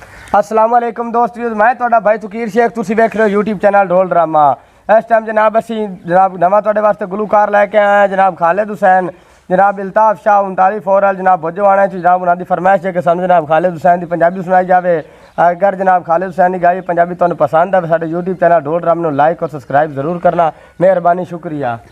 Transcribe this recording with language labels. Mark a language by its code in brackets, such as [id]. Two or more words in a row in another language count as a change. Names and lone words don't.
[pa] ਅੱਸਲਾਮ ਵਾਲੇਕੁਮ ਦੋਸਤੋ, ਮੈਂ ਤੁਹਾਡਾ ਭਾਈ ਤੁਕੀਰ ਸ਼ੇਖ। ਤੁਸੀਂ ਵੇਖ ਰਹੇ ਹੋ YouTube ਚੈਨਲ ਢੋਲ ਡਰਾਮਾ। ਇਸ ਟਾਈਮ ਜਨਾਬ ਅਸੀਂ ਜਨਾਬ ਨਵਾਂ ਤੁਹਾਡੇ ਵਾਸਤੇ ਗੁਲੂਕਾਰ ਲੈ ਕੇ ਆਏ ਹਾਂ। ਜਨਾਬ ਖ਼ਾਲਿਦ ਹੁਸੈਨ, ਜਨਾਬ ਇਲਤਾਫ਼ ਸ਼ਾਹ 39 ਫੋਰਲ ਜਨਾਬ ਭੁਜਵਾਨਾ ਜਨਾਬ ਉਨ੍ਹਾਂ ਨੇ ਫ਼ਰਮਾਇਸ਼ ਹੈ ਕਿ ਸਾਨੂੰ ਜਨਾਬ ਖ਼ਾਲਿਦ ਹੁਸੈਨ ਕੀ ਪੰਜਾਬੀ ਸੁਣਾਈ ਜਾਏ। ਅਗਰ ਜਨਾਬ ਖ਼ਾਲਿਦ ਹੁਸੈਨ ਕੀ ਗਾਈ ਪੰਜਾਬੀ ਤੁਹਾਨੂੰ ਪਸੰਦ ਹੈ ਸਾਡੇ YouTube ਚੈਨਲ ਢੋਲ ਡਰਾਮਾ ਨੂੰ ਲਾਈਕ ਔਰ ਸਬਸਕ੍ਰਾਈਬ ਜ਼ਰੂਰ ਕਰਨਾ, ਮਿਹਰਬਾਨੀ ਸ਼ੁਕਰੀਆ।